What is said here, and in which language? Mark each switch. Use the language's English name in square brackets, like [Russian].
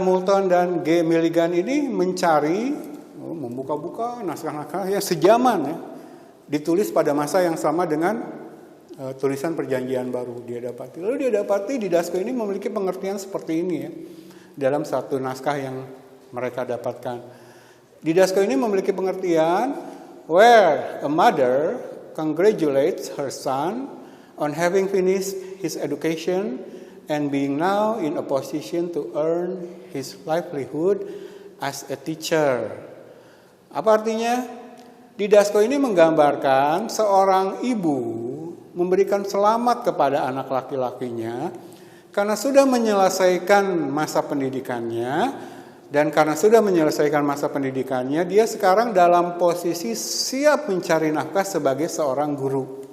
[Indonesian] Moulton dan G. Milligan ini mencari, membuka-buka naskah-naskah yang sejaman ya, ditulis pada masa yang sama dengan tulisan Perjanjian Baru dia dapati. Lalu dia dapati didasko ini memiliki pengertian seperti ini ya, dalam satu naskah yang mereka dapatkan. Didasko ini memiliki pengertian [English] where a mother congratulates her son on having finished his education and being now in a position to earn his livelihood as a teacher. [Indonesian] Apa artinya? Didasko ini menggambarkan seorang ibu memberikan selamat kepada anak laki-lakinya karena sudah menyelesaikan masa pendidikannya, dan karena sudah menyelesaikan masa pendidikannya, dia sekarang dalam posisi siap mencari nafkah sebagai seorang guru.